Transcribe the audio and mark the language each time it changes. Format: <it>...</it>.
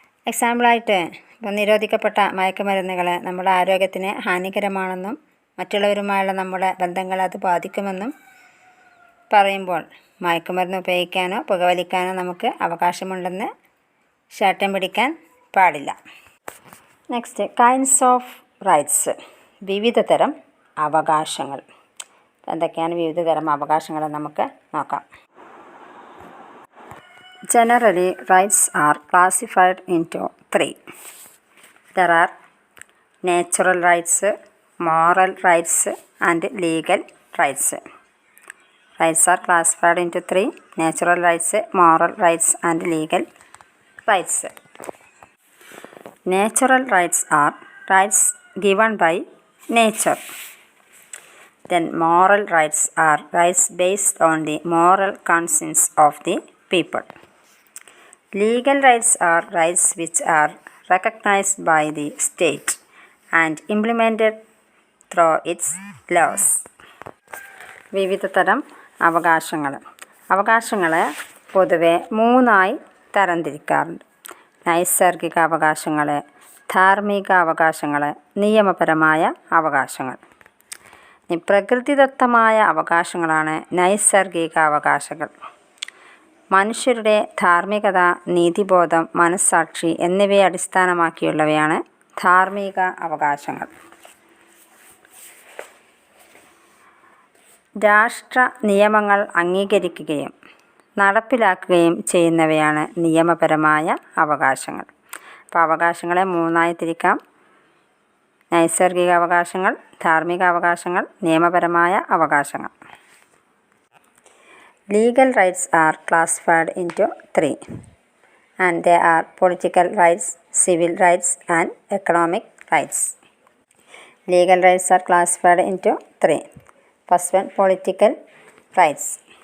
<ml>എക്സാമ്പിളായിട്ട് ഇപ്പോൾ നിരോധിക്കപ്പെട്ട മയക്കുമരുന്നുകൾ നമ്മുടെ ആരോഗ്യത്തിന് ഹാനികരമാണെന്നും മറ്റുള്ളവരുമായുള്ള നമ്മുടെ ബന്ധങ്ങളെ അത് ബാധിക്കുമെന്നും പറയുമ്പോൾ മയക്കുമരുന്ന് ഉപയോഗിക്കാനോ പുകവലിക്കാനോ നമുക്ക് അവകാശമുണ്ടെന്ന് ശാഠ്യം പിടിക്കാൻ പാടില്ല.</ml> <en>Next, kinds of rights.</en> <ml>വിവിധ തരം അവകാശങ്ങൾ. എന്തൊക്കെയാണ് വിവിധ തരം അവകാശങ്ങൾ നമുക്ക് നോക്കാം.</ml> <en>Generally, rights are classified into three. There are natural rights, moral rights, and legal rights. Rights are classified into three: natural rights, moral rights, and legal rights. Natural rights are rights given by nature. Then moral rights are rights based on the moral conscience of the people. Legal rights are rights which are recognized by the state and implemented through its laws.</en> <ml>വിവിധ തരം അവകാശങ്ങൾ. അവകാശങ്ങളെ പൊതുവെ മൂന്നായി തരംതിരിക്കാറുണ്ട്. നൈസർഗിക അവകാശങ്ങൾ, ധാർമ്മിക അവകാശങ്ങൾ, നിയമപരമായ അവകാശങ്ങൾ. പ്രകൃതിദത്തമായ അവകാശങ്ങളാണ് നൈസർഗിക അവകാശങ്ങൾ. മനുഷ്യരുടെ ധാർമ്മികത, നീതിബോധം, മനസ്സാക്ഷി എന്നിവയെ അടിസ്ഥാനമാക്കിയുള്ളവയാണ് ധാർമ്മിക അവകാശങ്ങൾ. രാഷ്ട്ര നിയമങ്ങൾ അംഗീകരിക്കുകയും നടപ്പിലാക്കുകയും ചെയ്യുന്നവയാണ് നിയമപരമായ അവകാശങ്ങൾ. അപ്പോൾ അവകാശങ്ങളെ മൂന്നായി തിരിക്കാം: നൈസർഗിക അവകാശങ്ങൾ, ധാർമ്മിക അവകാശങ്ങൾ, നിയമപരമായ അവകാശങ്ങൾ.</ml> <en>Legal rights are classified into three, and they are political rights, civil rights, and economic rights. Legal rights are classified into three. First one, political rights.</en>